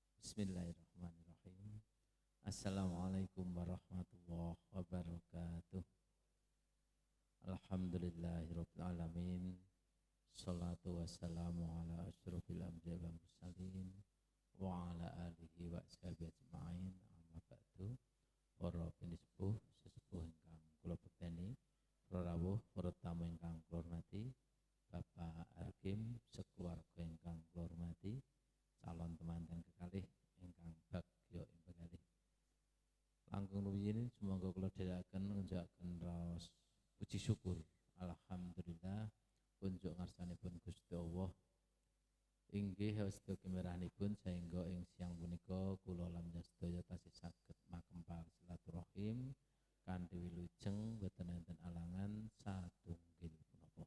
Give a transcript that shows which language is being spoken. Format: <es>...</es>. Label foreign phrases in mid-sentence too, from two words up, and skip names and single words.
<ar>بسم الله الرحمن الرحيم. السلام عليكم ورحمة الله وبركاته. الحمد لله رب العالمين. الصلاة والسلام على أشرف الأنبياء والمرسلين وعلى آله وأصحابه أجمعين. أما بعد.</ar> <jv>Para pinisepuh sesepuh ingkang kula bekteni, para rawuh, para tamu ingkang kula hormati, Bapak Arkim sekeluarga ingkang kula hormati, calon temanten kekalih ingkang bagya ing bekalih. Langkung rumiyin semoga kula dherekaken ngunjakaken raos puji syukur alhamdulillah kunjuk ngarsanipun Gusti Allah inggih sedaya kemerahanipun sehingga ing siang punika kula lan sedaya tasih saged makempal silaturahim kanthi wilujeng boten enten alangan satunggil punapa.</jv>